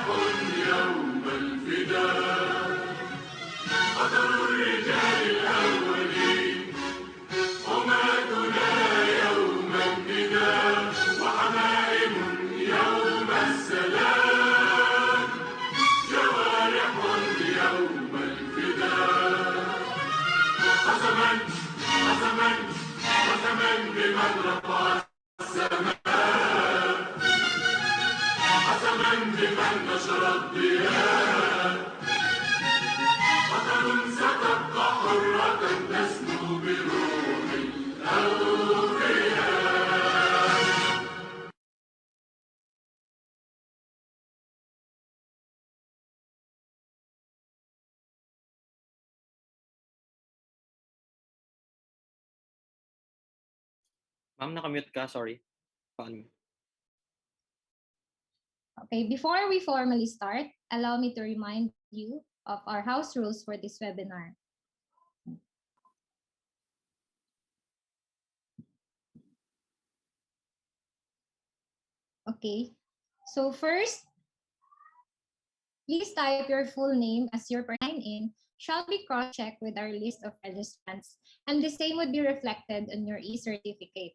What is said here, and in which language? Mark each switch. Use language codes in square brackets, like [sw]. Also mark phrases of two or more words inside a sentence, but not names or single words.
[ar] يوم الفداء قطر الرجال الأولين حماتنا يوم النداء وحمائم يوم السلام جوارح يوم الفداء قسما قسما قسما بمن رفع السماء قسما بمن نشر الضياء قطر ستبقى حرة تسمو بروح الأوفياء. [tl] Ma'am, nakamute ka, sorry. Paano? [en] Okay, before we formally start, allow me to remind you of our house rules for this webinar. Okay, so first, please type your full name as your sign-in shall be cross-checked with our list of registrants, and the same would be reflected on your e-certificate.